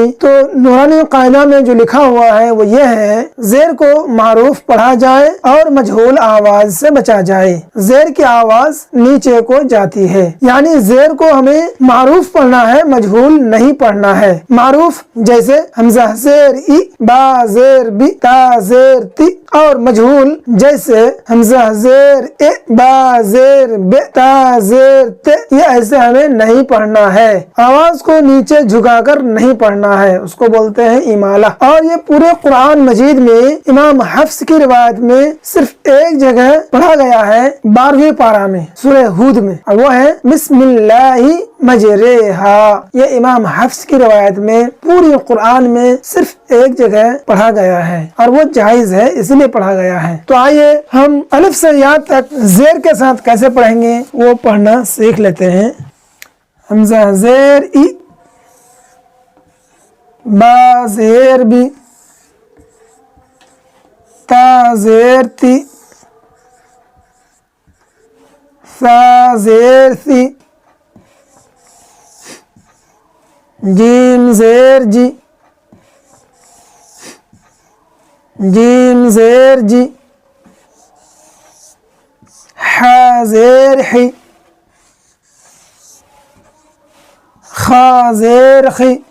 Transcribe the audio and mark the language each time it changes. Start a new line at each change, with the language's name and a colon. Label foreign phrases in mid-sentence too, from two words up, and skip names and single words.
Urdu: تو نورانی قاعدہ میں جو لکھا ہوا ہے وہ یہ ہے، زیر کو معروف پڑھا جائے اور مجہول آواز سے بچا جائے۔ زیر کی آواز نیچے کو جاتی ہے، یعنی زیر کو ہمیں معروف پڑھنا ہے، مجہول نہیں پڑھنا ہے۔ معروف جیسے حمزہ زیر ای، با زیر بی، تا زیر تی، اور مجہول جیسے حمزہ زیر اے، با زیر بے، تا زیر تے، یہ ایسے ہمیں نہیں پڑھنا ہے۔ آواز کو نیچے جھکا کر نہیں پڑھنا ہے، اس کو بولتے ہیں امالہ۔ اور یہ پورے قرآن مجید میں امام حفص کی روایت میں صرف ایک جگہ پڑھا گیا ہے، 12ویں پارہ میں، سورہ ہود میں، اور وہ ہے
Arabic: بسم اللہ مجریہا۔
Urdu: یہ امام حفص کی روایت میں پوری قرآن میں صرف ایک جگہ پڑھا گیا ہے، اور وہ جائز ہے، اسی لیے پڑھا گیا ہے۔ تو آئیے ہم الف سے یا تک زیر کے ساتھ کیسے پڑھیں گے وہ پڑھنا سیکھ لیتے ہیں۔ حمزہ زیر ای، با زیر بی، تا زیر تی، ثا زیر ثی، جیم زیر جی، جیم زیر جی، حا زیر حی، خا زیر خی،